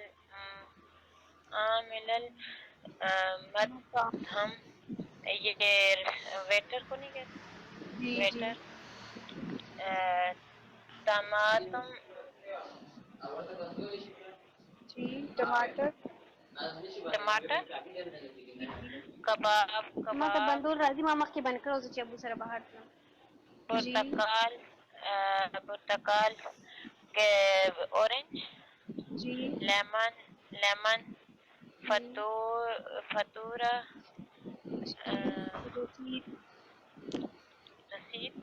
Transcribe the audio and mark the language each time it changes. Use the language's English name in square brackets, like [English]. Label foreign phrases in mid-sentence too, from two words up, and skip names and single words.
[Urdu] مقام، مدھم، یہ ویٹر کو نہیں کہتے، جی جی، ویٹر، ٹماٹم، جی، ٹماٹر، کباب، [Pashto] ما ته بندول راځي ما مخکې بند کړو چې ابو سره بهر تلم. [Urdu] جی، پرتقال، اورنج، جی، لیمن، فطورہ، رسید، رسید،